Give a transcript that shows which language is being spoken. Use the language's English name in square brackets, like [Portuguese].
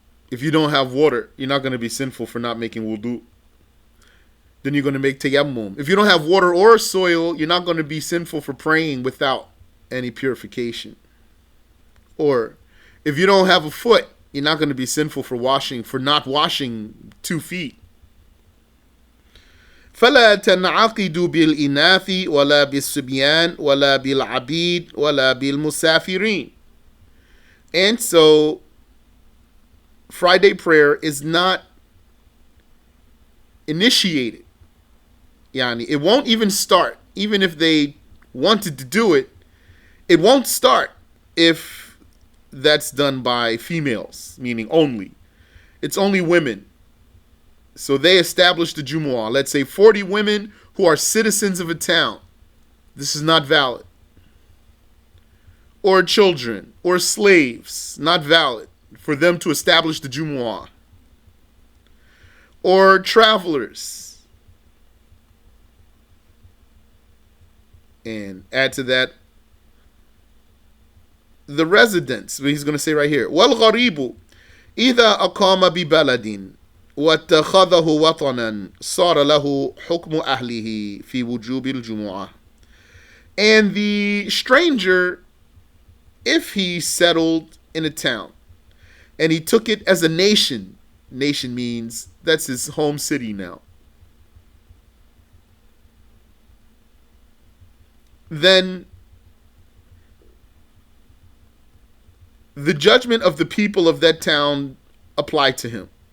[English] If you don't have water, you're not going to be sinful for not making wudu. Then you're going to make tayammum. If you don't have water or soil, you're not going to be sinful for praying without any purification. Or if you don't have a foot, you're not going to be sinful for not washing 2 feet. [Arabic] فلا تنعقد بالإناث ولا بالصبيان ولا بالعبيد ولا بالمسافرين. [English] And so Friday prayer is not initiated. Yani, it won't even start. Even if they wanted to do it, it won't start if that's done by females, meaning only. It's only women. So they established the Jumu'ah. Let's say 40 women who are citizens of a town. This is not valid. Or children, or slaves, not valid for them to establish the Jumu'ah. Or travelers. And add to that the residents. He's going to say right here, [Arabic] وَالْغَرِيبُ إِذَا أَقَامَ بِبَلَدٍ وَاتَّخَذَهُ وَطَنًا صَارَ لَهُ حُكْمُ أَهْلِهِ فِي وُجُوبِ الْجُمُعَةِ. [English] And the stranger, if he settled in a town and he took it as a nation, nation means that's his home city now, then the judgment of the people of that town apply to him.